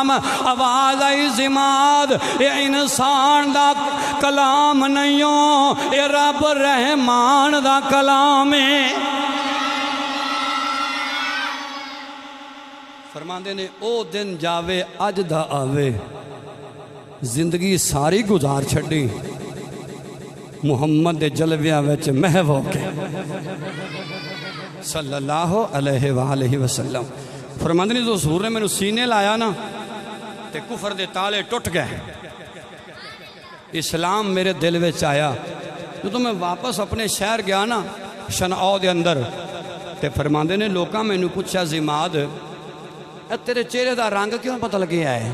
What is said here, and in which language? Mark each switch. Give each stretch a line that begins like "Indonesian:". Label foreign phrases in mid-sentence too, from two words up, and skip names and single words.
Punjabi: آواز آئی ضماد، یہ انسان دا کلام نہیں ہو، یہ رب رحمان دا کلام ہے. فرماندے نے او دن جاوے اج دا آوے، زندگی ساری گزار چھڈی محمد دے جلویاں وچ محو ہو کے
Arabic: صلى الله عليه وسلم.
Punjabi: فرماندے نے جو حضور نے مینوں سینے لایا نہ تے کفر دے تالے ٹٹ گئے، اسلام میرے دل وچ آیا. جو میں واپس اپنے شہر گیا نہ صنعاء دے اندر، تے فرماندے نے لوکاں مینوں پچھیا ضماد تیرے چہرے کا رنگ کیوں بدل گیا ہے?